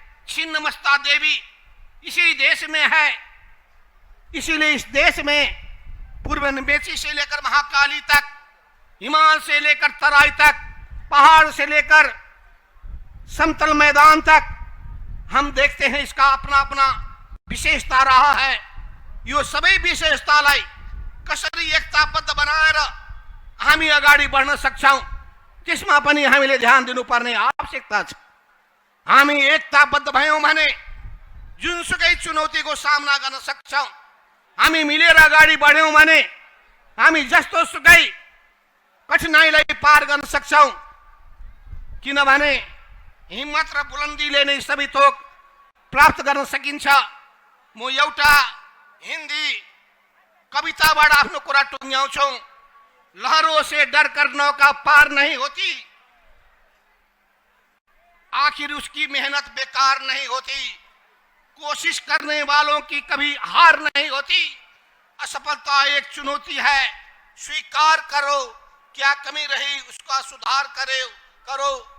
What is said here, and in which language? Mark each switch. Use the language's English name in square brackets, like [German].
[Hindi] छिन्नमस्ता देवी इसी देश में है। इसीलिए इस देश में पूर्व नवेची से लेकर महाकाली तक, हिमाल से लेकर तराई तक, पहाड़ से लेकर समतल मैदान तक हम देखते हैं इसका अपना अपना विशेषता रहा है। [Nepali] यो सबै विशेषतालाई कसरी एकताबद्ध बनाएर हामी अगाडि बढ्न सक्छौं, त्यसमा पनि हामीले ध्यान दिनुपर्ने आवश्यकता छ। हामी एकताबद्ध भयौं भने जुनसुकै चुनौतीको सामना गर्न सक्छौं। हामी मिलेर अगाडि बढ्यौं भने हामी जस्तो सुकै कठिनाइलाई पार गर्न सक्छौं। किनभने हिम्मत र बुलन्दीले नै सबै थोक प्राप्त गर्न सकिन्छ। म एउटा हिन्दी कविताबाट आफ्नो कुरा टुङ्ग्याउँछु। [Hindi] लहरों से डर कर नौका पार नहीं होती, आखिर उसकी मेहनत बेकार नहीं होती। कोशिश करने वालों की कभी हार नहीं होती, असफलता एक चुनौती है, स्वीकार करो, क्या कमी रही उसका सुधार करो।